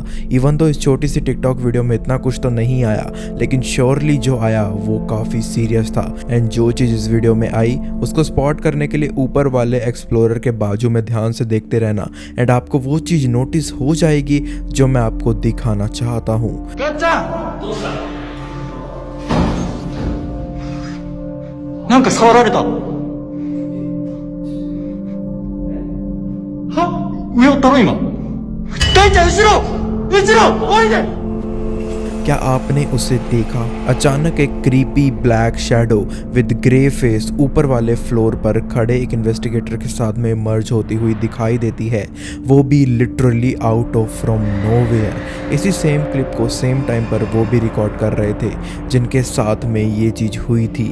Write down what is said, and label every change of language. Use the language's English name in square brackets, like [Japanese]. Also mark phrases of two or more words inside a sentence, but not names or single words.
[Hindi] इवन तो इस छोटी सी टिकटॉक वीडियो में इतना कुछ तो नहीं आया, लेकिन श्योरली जो आया वो काफ़ी सीरियस था। एंड जो चीज़ इस वीडियो में आई उसको स्पॉट करने के लिए ऊपर वाले एक्सप्लोरर के बाजू में ध्यान से देखते रहना, एंड आपको वो चीज़ नोटिस हो जाएगी जो मैं आपको दिखाना चाहता हूँ। [Japanese] なんか触られた。は？上おったろ今。大ちゃん後ろおいで。 [Hindi] क्या आपने उसे देखा? अचानक एक [English] creepy black shadow with grey face [Hindi] ऊपर वाले फ्लोर पर खड़े एक इन्वेस्टिगेटर के साथ में मर्ज होती हुई दिखाई देती है, वो भी [English] literally out of from nowhere. [Hindi] इसी [English] same clip [Hindi] को [English] same time [Hindi] पर वो भी रिकॉर्ड कर रहे थे जिनके साथ में ये चीज़ हुई थी।